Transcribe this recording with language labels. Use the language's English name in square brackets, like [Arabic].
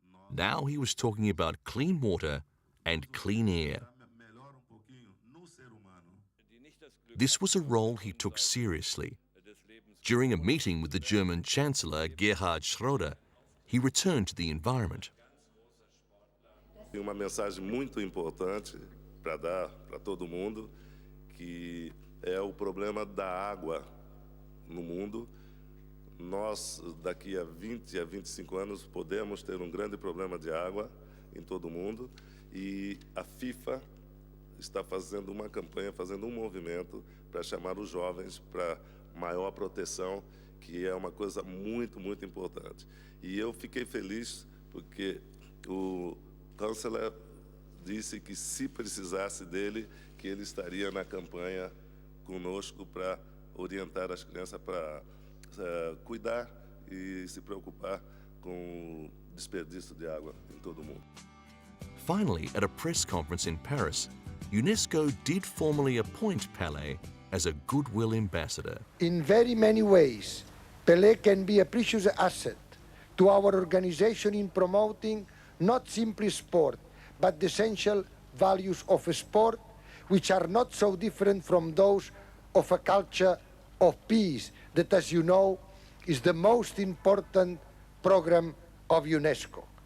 [English] Now he was talking about clean water and clean air. This was a role he took seriously. During a meeting with the German Chancellor Gerhard Schröder, he returned to the environment. [Portuguese] Tem uma mensagem muito importante para dar para todo mundo, que é o problema da água no mundo. Nós, daqui a 20 a 25 anos, podemos ter um grande problema de água em todo o mundo, e a FIFA está fazendo uma campanha, fazendo um movimento para chamar os jovens para maior proteção, que é uma coisa muito, muito importante. E eu fiquei feliz porque o chanceler disse que se precisasse dele, que ele estaria na campanha conosco para orientar as crianças para cuidar e se preocupar com o desperdício de água em todo o mundo. [English] Finally, at a press conference in Paris, UNESCO did formally appoint Pelé as a goodwill ambassador. In very many ways, Pelé can be a precious asset to our organization in promoting not simply sport, but the essential values of a sport, which are not so different from those of a culture of peace, that, as you know, is the most important program of UNESCO.